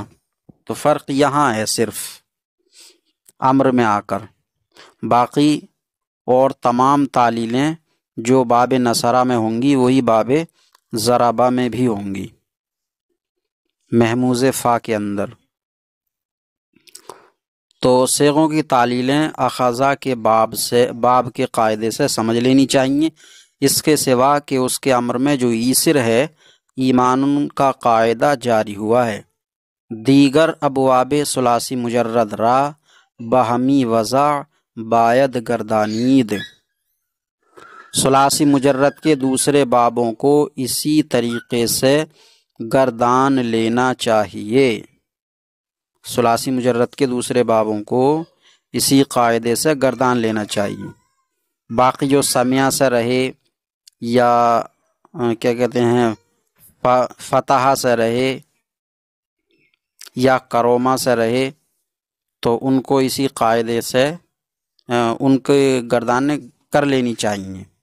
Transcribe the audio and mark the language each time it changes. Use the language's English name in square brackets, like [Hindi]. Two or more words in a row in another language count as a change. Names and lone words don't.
[Urdu] تو فرق یہاں ہے صرف امر میں آ کر، باقی اور تمام تعلیلیں جو باب نصرہ میں ہوں گی وہی باب ضربہ میں بھی ہوں گی، محموز فا کے اندر۔ تو صیغوں کی تعلیلیں اخذا کے باب کے قاعدے سے سمجھ لینی چاہیے۔ اس کے سوا کہ اس کے امر میں جو ایسر ہے ایمان کا قاعدہ جاری ہوا ہے۔ [Persian] دیگر ابواب ثلاثی مجرد را بہمی وضع باید گردانید، [Urdu] ثلاثی مجرد کے دوسرے بابوں کو اسی طریقے سے گردان لینا چاہیے، ثلاثی مجرد کے دوسرے بابوں کو اسی قاعدے سے گردان لینا چاہیے۔ باقی جو سمیع سے رہے یا کیا کہتے ہیں فتح سے رہے یا کروما سے رہے تو ان کو اسی قاعدے سے ان کے گردانیں کر لینی چاہیے۔